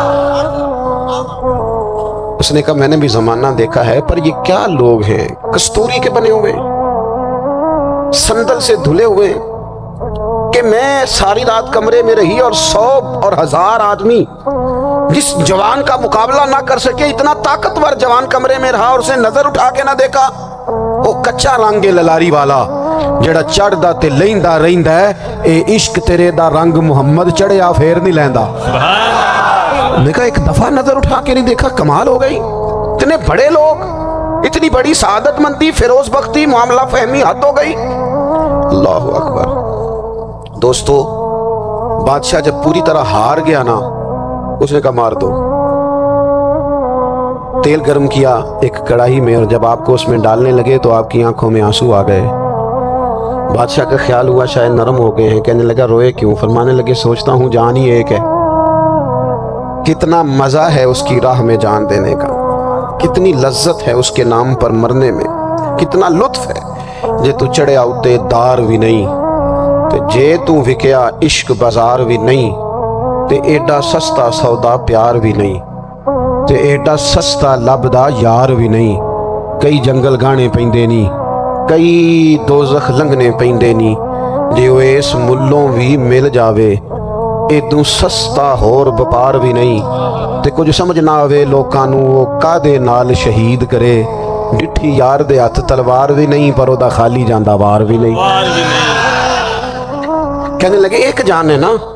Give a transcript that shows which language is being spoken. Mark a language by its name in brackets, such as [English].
[Urdu] اس نے کہا میں نے بھی زمانہ دیکھا ہے, پر یہ کیا لوگ ہیں, کستوری کے بنے ہوئے, سندل سے دھلے ہوئے, کہ میں ساری رات کمرے میں رہی اور 100 اور 1000 آدمی جس جوان کا مقابلہ نہ کر سکے, اتنا طاقتور جوان کمرے میں رہا اور اسے نظر اٹھا کے نہ دیکھا. [Punjabi] وہ کچا رنگ للاری والا جڑا چڑھدا تے لیندا رہندا ہے, اے عشق تیرے دا رنگ محمد چڑھیا پھر نہیں لیندا. [Urdu] میں کہا ایک دفعہ نظر اٹھا کے نہیں دیکھا, کمال ہو گئی. اتنے بڑے لوگ, اتنی بڑی سعادت مندی, فیروز بختی, معاملہ فہمی, حد ہو گئی. اللہ اکبر. دوستو بادشاہ جب پوری طرح ہار گیا نا, اس نے کہا مار دو. تیل گرم کیا ایک کڑاہی میں, اور جب آپ کو اس میں ڈالنے لگے تو آپ کی آنکھوں میں آنسو آ گئے. بادشاہ کا خیال ہوا شاید نرم ہو گئے ہیں. کہنے لگا روئے کیوں؟ فرمانے لگے سوچتا ہوں جان ہی ایک ہے, کتنا مزہ ہے اس کی راہ میں جان دینے کا, کتنی لذت ہے اس کے نام پر مرنے میں, کتنا لطف ہے. [Punjabi] جے تو چڑھیا اتے دار بھی نہیں, تے جے تو وکیا عشق بازار بھی نہیں, تے ایڈا سستا سودا پیار بھی نہیں. تے ایڈا سستا لبدا یار بھی نہیں، کئی جنگل گانے پیندے نہیں، کئی دوزخ لنگنے پیندے نہیں، جے وہ اس ملوں بھی مل جاوے ایدوں سستا ہور بپار بھی نہیں، تے کچھ سمجھ نہ آوے لوکاں نوں وہ کادے نال شہید کرے، ڈٹھی یار دے ہاتھ تلوار بھی نہیں پر او دا خالی جاندہ وار بھی نہیں۔ [Urdu] کہنے لگے ایک جان ہے نا،